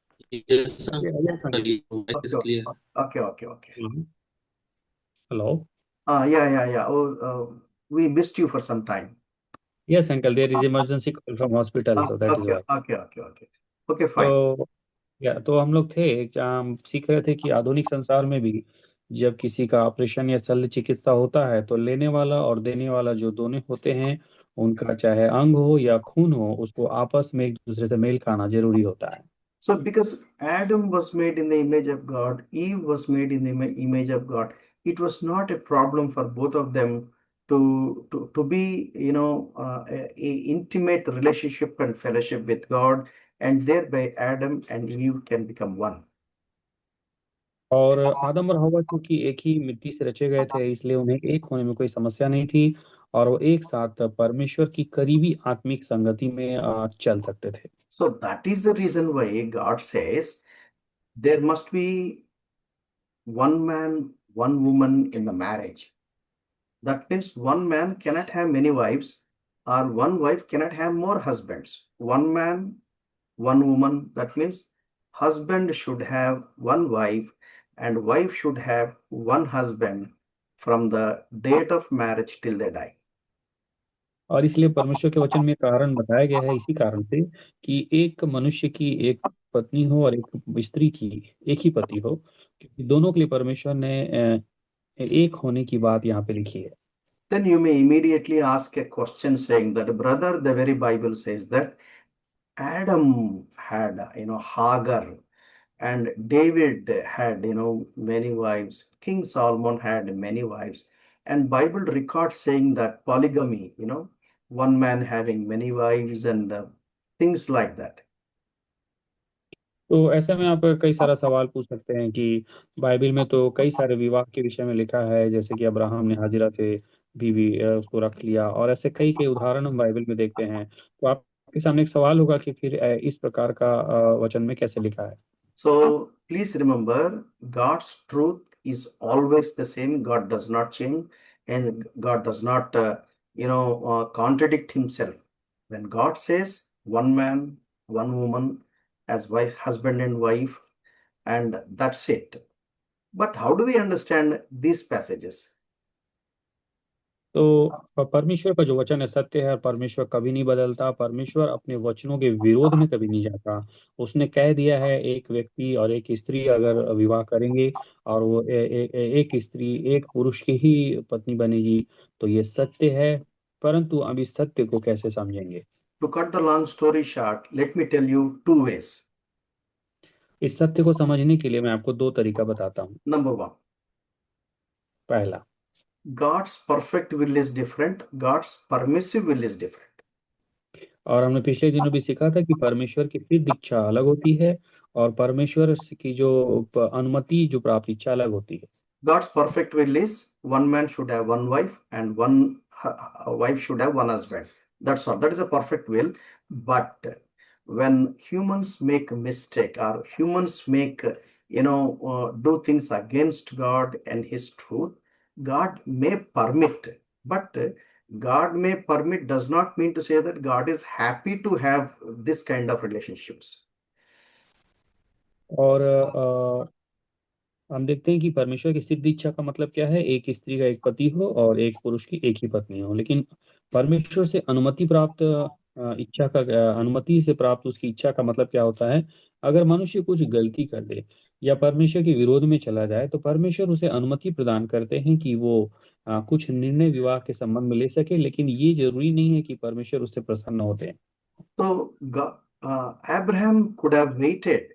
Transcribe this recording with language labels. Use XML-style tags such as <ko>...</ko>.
<en>Yes, sir. Yes, Your voice is clear. Okay. Hello. Yeah. Oh, we missed you for some time. Yes, uncle, there is emergency call from hospital, so that is why. Okay, fine.</en> <hi>तो हम लोग थे, हम सीख रहे थे कि आधुनिक संसार में भी जब किसी का ऑपरेशन या शल्य चिकित्सा होता है तो लेने वाला और देने वाला जो दोनों होते हैं, उनका चाहे अंग हो या खून हो, उसको आपस में एक दूसरे से मेल खाना जरूरी होता है।</hi> <en>So, because Adam was made in the image of God, Eve was made in the image of God, it was not a problem for both of them to be, a intimate relationship and fellowship with God, and thereby Adam and Eve can become one.</en> <hi>और आदम और हवा क्योंकि एक ही मिट्टी से रचे गए थे, इसलिए उन्हें एक होने में कोई समस्या नहीं थी और वो एक साथ परमेश्वर की करीबी आत्मिक संगति में चल सकते थे।</hi> <en>So that is the reason why God says there must be one man, one woman in the marriage. That means one man cannot have many wives, or one wife cannot have more husbands. One man, one woman. That means husband should have one wife and wife should have one husband from the date of marriage till they die.</en> <hi>और इसलिए परमेश्वर के वचन में कारण बताया गया है इसी कारण से कि एक मनुष्य की एक पत्नी हो और एक स्त्री की एक ही पति हो, क्योंकि दोनों के लिए परमेश्वर ने एक होने की बात यहाँ पे लिखी है।</hi> <en>Then you may immediately ask a question saying that, brother, the very Bible says that Adam had, Hagar, and David had, many wives. King Solomon had many wives. And Bible records saying that polygamy, one man having many wives and things like that.</en> <hi>तो ऐसे में आप कई सारा सवाल पूछ सकते हैं कि बाइबल में तो कई सारे विवाह के विषय में लिखा है, जैसे कि अब्राहम ने हाजिरा से बीवी उसको रख लिया, और ऐसे कई कई उदाहरण हम बाइबल में देखते हैं। तो आपके सामने एक सवाल होगा कि फिर इस प्रकार का वचन में कैसे लिखा है।</hi> <en>So please remember, God's truth is always the same. God does not change, and God does not, contradict himself. When God says one man, one woman as wife, husband and wife, and that's it. But how do we understand these passages?</en> <hi>तो परमेश्वर का जो वचन है सत्य है और परमेश्वर कभी नहीं बदलता। परमेश्वर अपने वचनों के विरोध में कभी नहीं जाता। उसने कह दिया है एक व्यक्ति और एक स्त्री अगर विवाह करेंगे और वो एक स्त्री एक पुरुष की ही पत्नी बनेगी, तो ये सत्य है। परंतु अब इस सत्य को कैसे समझेंगे?</hi> <en>To cut the long story short, let me tell you two ways.</en> <hi>इस सत्य को समझने के लिए मैं आपको दो तरीका बताता हूँ।</hi> <en>Number one,</en> <hi>पहला,</hi> <en>God's perfect will is different, God's permissive will is different.</en> <hi>और हमने पिछले दिनों भी सीखा था कि परमेश्वर की सिद्ध इच्छा अलग होती है और परमेश्वर की जो अनुमति जो प्राप्त इच्छा अलग होती है।</hi> <en>God's perfect will is one man should have one wife and one wife should have one husband. That's all. That is a perfect will. But when humans make a mistake or humans make, do things against God and His truth, God may permit. But God may permit does not mean to say that God is happy to have this kind of relationships.</en> <hi>और हम देखते हैं कि परमेश्वर की सिद्ध इच्छा का मतलब क्या है? एक स्त्री का एक पति हो और एक पुरुष की एक ही पत्नी हो। लेकिन परमेश्वर से अनुमति प्राप्त अनुमति से प्राप्त उसकी इच्छा का मतलब क्या होता है? अगर मनुष्य कुछ गलती कर दे या परमेश्वर के विरोध में चला जाए तो परमेश्वर उसे अनुमति प्रदान करते हैं कि वो कुछ निर्णय विवाह के संबंध में ले सके, लेकिन ये जरूरी नहीं है कि परमेश्वर उससे प्रसन्न होते हैं।</hi> <en>So Abraham could have waited.</en>